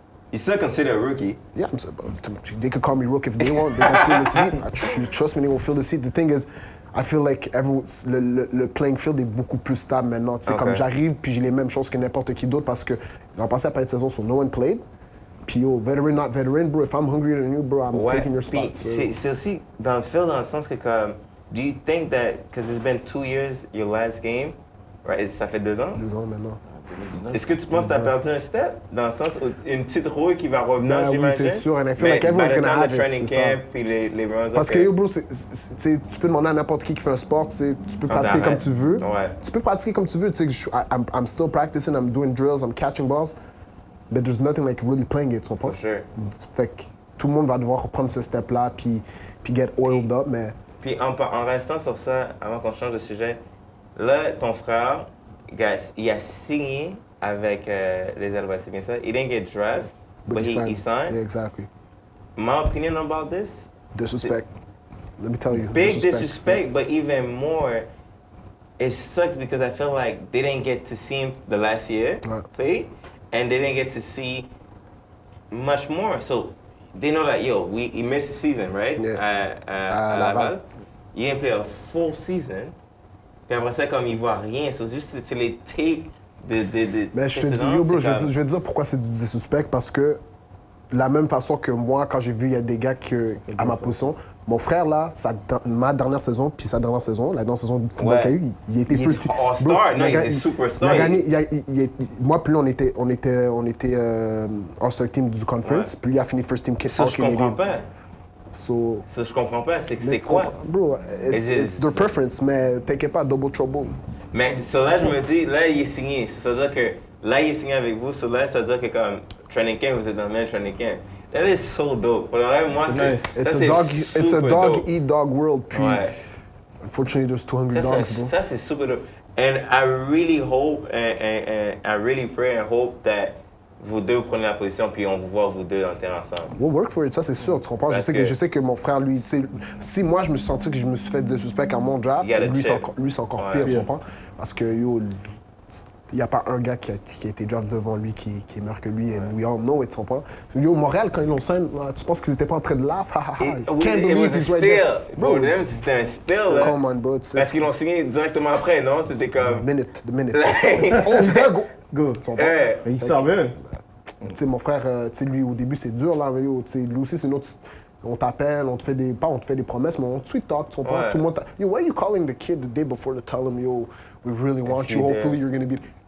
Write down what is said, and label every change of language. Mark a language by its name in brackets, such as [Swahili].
[English] you still consider a rookie? Yeah, they could call me rookie if they want. They gonna fill the seat. Trust me, they won't fill the seat. The thing is, I feel like [French] le playing field est beaucoup plus stable maintenant. Okay. Comme j'arrive, puis j'ai les mêmes choses que n'importe qui d'autre parce que l'an passé, après une saison, [English] so no one played. Puis yo, veteran, not veteran, bro, if I'm hungrier than you, bro, I'm taking your spot. So. [French] C'est aussi dans le field dans le sens que comme, [English] do you think that, because it's been 2 years, your last game, right? [French] Ça fait 2 ans? 2 ans maintenant. Est-ce que tu penses que tu as perdu un step? Dans le sens, une petite rouille qui va revenir, j'imagine? Oui, c'est sûr. [English] And I feel like everyone's gonna have it, [French] c'est ça. Puis les runs, parce que yo, bro, tu peux demander à n'importe qui fait un sport, tu peux pratiquer comme tu veux. Ouais. Tu peux pratiquer comme tu veux. [English] I'm still practicing, I'm doing drills, I'm catching balls. But there's nothing like really playing it, [French] tu comprends? [English] For sure. [French] Fait que tout le monde va devoir reprendre ce step-là, puis [English] get oiled up, [French] mais... Puis en restant sur ça, avant qu'on change de sujet, là, ton frère, il a signé avec les Alouettes, c'est bien ça? [English] He didn't get drafted, but he signed? Yeah, exactly. My opinion about this? Disrespect. Let me tell you. Big disrespect, but even more, it sucks because I feel like they didn't get to see him the last year play, and they didn't get to see much more. So they know that, yo, he missed a season, right? Yeah. [French] À Laval. [English] He didn't play a full season. [French] Puis après ça, comme il voit rien, c'est juste les tapes de mais je te dis, yo, bro, je vais te dire pourquoi c'est du suspect, parce que de la même façon que moi, quand j'ai vu, il y a des gars à ma position, mon frère, là, ma dernière saison, puis sa dernière saison, la dernière saison de football qu'il a eu, il était first team. All-star, non, il était superstar. Il a gagné, moi, puis lui, on était All-Star Team du conference, puis lui a fini first team Ça, je comprends pas. So, ça, je comprends pas. C'est quoi? [English] Bro, it's their preference, [French] mais t'inquiète pas, [English] double trouble. [French] Mais là, je me dis, là, il est signé. Ça veut dire que là, il est signé avec vous. Là, ça veut dire que comme training camp, vous êtes dans le même training camp. [English] That is so dope. [French] Pour le vrai, moi, [English] it's a dog eat dog world. Puis, unfortunately, there's 200 dogs, bro. [French] Ça, c'est super dope. [English] And I really hope, and I really pray and hope that [French] vous deux prenez la position, puis on vous voit vous deux dans le terrain ensemble. [English] We'll work for it, [French] ça c'est sûr, tu comprends? Je sais que mon frère, lui, si moi je me suis senti que je me suis fait de suspect à mon draft, lui c'est encore pire, tu comprends? Parce que yo, il n'y a pas un gars qui a été draft devant lui qui est meilleur que lui, [English] and we all know it, [French] tu comprends? Yo, Montréal, quand ils l'ont signé, tu penses qu'ils n'étaient pas en train de laugh? [English] Can't believe he's right there. [French] Bro, c'était un steal, [English] come on, bro. [French] Parce qu'ils l'ont signé directement après, non? C'était comme... [English] The minute. Oh, he's there, go. [French] Il savait. Tu sais, mon frère, tu sais, lui, au début, c'est dur, là, mais yo, tu sais, lui aussi, c'est notre... On t'appelle, on te fait des promesses, mais on tweet talk, tu comprends? Tout le monde... [English] Yo, why are you calling the kid the day before to tell him, yo, we really want you, hopefully you're gonna be...